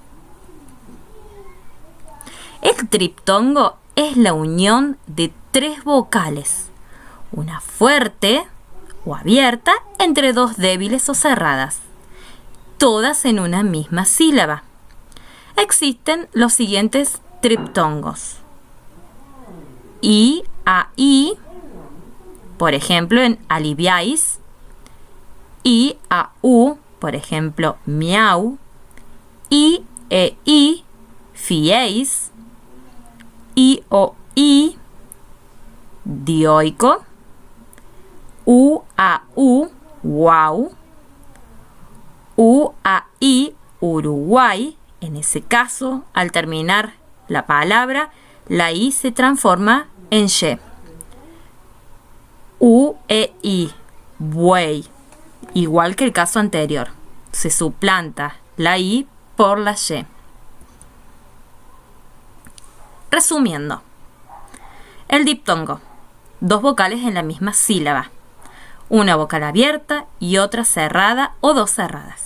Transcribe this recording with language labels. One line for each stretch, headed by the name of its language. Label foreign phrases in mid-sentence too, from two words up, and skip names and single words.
Spanish: El triptongo es la unión de tres vocales. Una fuerte o abierta entre dos débiles o cerradas. Todas en una misma sílaba. Existen los siguientes triptongos. I, a, i. Por ejemplo, en aliviáis. I, a, u. Por ejemplo, miau. I, e, i. Fiéis. I, o, i. Dioico. U, a, u. Guau. U, a, i. Uruguay. En ese caso, al terminar la palabra, la i se transforma en ye. U, e, i. Buey. Igual que el caso anterior. Se suplanta la i por la ye. Resumiendo. El diptongo. Dos vocales en la misma sílaba. Una vocal abierta y otra cerrada o dos cerradas.